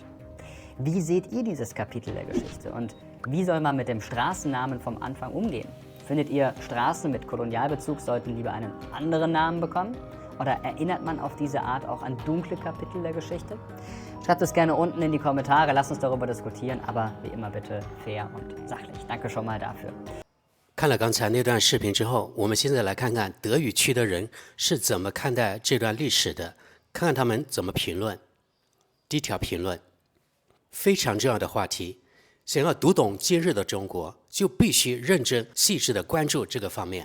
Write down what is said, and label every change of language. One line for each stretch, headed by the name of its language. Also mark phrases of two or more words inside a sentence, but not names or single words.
German: Wie seht ihr dieses Kapitel der Geschichte und wie soll man mit dem Straßennamen vom Anfang umgehen? Findet ihr, Straßen mit Kolonialbezug sollten lieber einen anderen Namen bekommen? Oder erinnert man auf diese Art auch an dunkle Kapitel der Geschichte? Schreibt es gerne unten in die Kommentare, lasst uns darüber diskutieren, aber wie immer bitte fair und sachlich. Danke schon mal dafür.
Chinese: 看了刚才那段视频之后，我们现在来看看德语区的人是怎么看待这段历史的，看看他们怎么评论。第一条评论，非常重要的话题，想要读懂今日的中国，就必须认真细致地关注这个方面。